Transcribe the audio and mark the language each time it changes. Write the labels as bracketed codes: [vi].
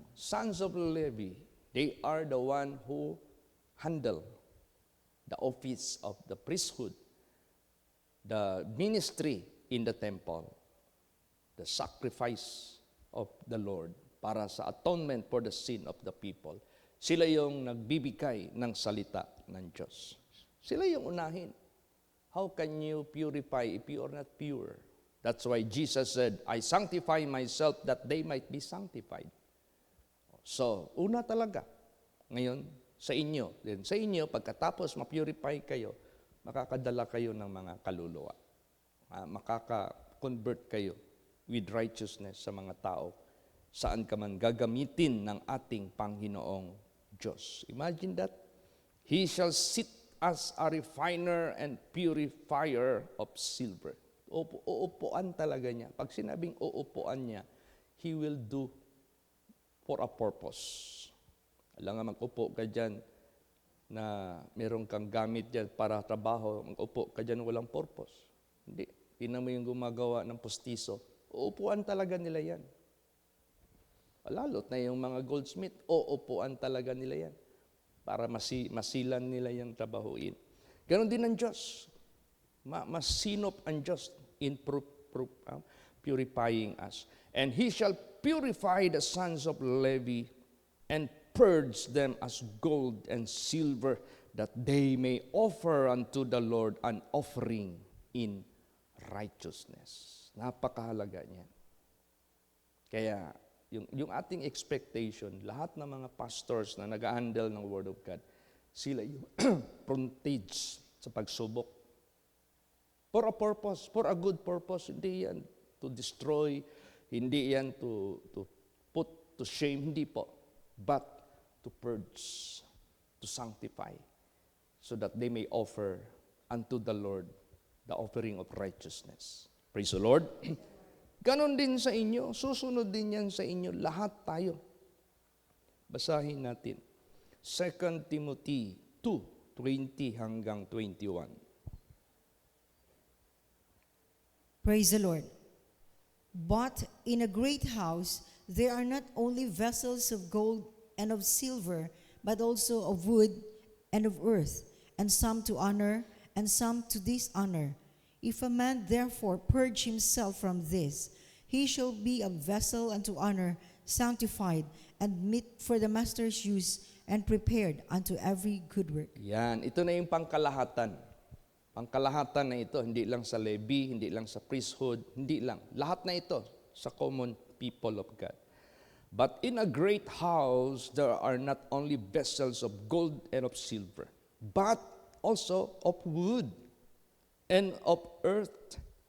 [en] Sons of Levi, they are the one who handle the office of the priesthood, the ministry in the temple, the sacrifice of the Lord [tl] para sa [en] atonement for the sin of the people. [tl] Sila yung nagbibigay ng salita ng Diyos. Sila yung unahin. [en] How can you purify if you are not pure? That's why Jesus said, I sanctify myself that they might be sanctified. [tl] So, una talaga. Ngayon, sa inyo. Then, sa inyo, pagkatapos ma-purify kayo, makakadala kayo ng mga kaluluwa. Makaka-convert kayo [en] with righteousness [tl] sa mga tao saan ka man gagamitin ng ating Panginoong Diyos. [en] Imagine that. He shall sit as a refiner and purifier of silver. [tl] Uupuan talaga niya. Pag sinabing uupuan niya, [en] He will do for a purpose. [tl] Alam nga, mag-upo ka dyan na meron kang gamit dyan para trabaho, mag-upo ka dyan walang purpose. Hindi. Tingnan mo yung gumagawa ng postiso. Uupuan talaga nila yan. Lalot na yung mga goldsmith, uupuan talaga nila yan para masilan nila yung trabahuin. Ganon din ang Diyos. Masinop ang Diyos [en] in purifying us. And He shall purify the sons of Levi and purge them as gold and silver, that they may offer unto the Lord an offering in righteousness. [tl] Napakahalaga niyan. Kaya, yung ating expectation, lahat ng mga pastors na nag-handle ng Word of God, sila yung frontage sa pagsubok. [en] For a purpose, for a good purpose. [tl] Hindi yan [en] to destroy, [tl] hindi yan [en] to put to shame, [tl] hindi po. [en] But to purge, to sanctify, so that they may offer unto the Lord the offering of righteousness. Praise the Lord. [tl] Ganon din sa inyo, susunod din yan sa inyo, lahat tayo. Basahin natin. 2 Timothy 2:20 hanggang 21. [en] Praise the Lord. But in a great house there are not only vessels of gold and of silver, but also of wood and of earth, and some to honor and some to dishonor. If a man therefore purge himself from this, he shall be a vessel unto honor, sanctified, and meet for the master's use, and prepared unto every good work. [tl] Yan, ito na yung pangkalahatan. Pangkalahatan na ito, hindi lang sa Levi, hindi lang sa priesthood, hindi lang. Lahat na ito sa [en] common people of God. But in a great house, there are not only vessels of gold and of silver, but also of wood and of earth.